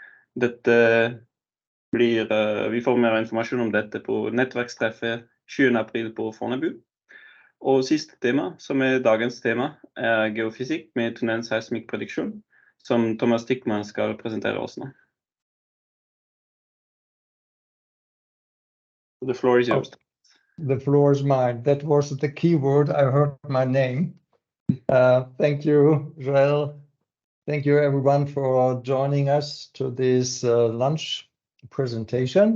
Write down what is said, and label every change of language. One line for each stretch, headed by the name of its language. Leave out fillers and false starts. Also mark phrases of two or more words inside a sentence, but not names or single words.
Norwegian: Vi får mer informasjon om dette på nettverkstreffet 20. april på Fornebu. Og siste tema, som dagens tema, geofysikk med tunnelen Seismic Prediction, som Dickmann skal presentere oss nå.
English: The floor is yours. The floor is mine. That was the key word. I heard my name. Thank you, Joel. Thank you, everyone, for joining us to this lunch presentation.